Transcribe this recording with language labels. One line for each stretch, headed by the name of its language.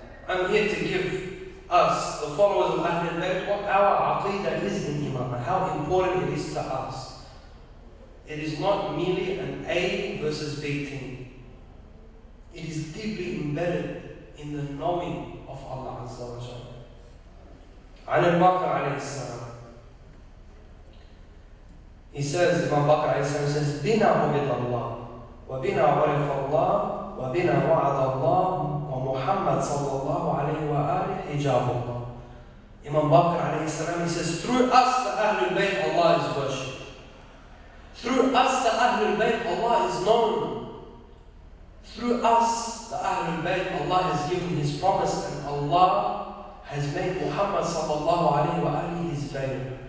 English: I'm here to give us, the followers of Ahlul Bayt, what our aqeedah is in Imam, how important it is to us. It is not merely an A versus B thing. It is deeply embedded in the knowing of Allah Azza wa Jalla.
Arabic: عن الباقر عليه السلام.
English: He says, Imam Bakr alayhi salam says,
Arabic: بِنَا عُبِدَ اللَّهِ وَبِنَا عُرِفَ اللَّهِ وَبِنَا وَعَدَ اللَّهِ وَمُحَمَّدْ صلى الله عليه وآله حجاب الله.
English: Imam Bakr alayhi salam, he says, through us the Ahlul Bayt, Allah is worshipped. Through us the Ahlul Bayt, Allah is known. Through us the Ahlul Bayt, Allah has given His promise, and Allah has made Muhammad sallallahu alayhi wa alihi His veil.